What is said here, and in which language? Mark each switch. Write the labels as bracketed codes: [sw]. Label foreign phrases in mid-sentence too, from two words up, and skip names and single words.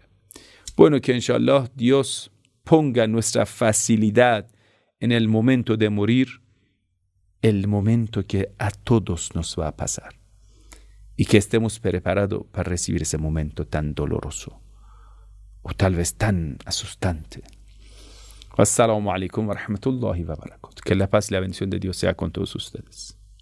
[es] Bueno, que inshallah Dios ponga nuestra facilidad en el momento de morir, el momento que a todos nos va a pasar, y que estemos preparados para recibir ese momento tan doloroso o tal vez tan asustante. [ar] السلام عليكم ورحمة الله وبركاته. [es] Que la paz y la bendición de Dios sea con todos ustedes.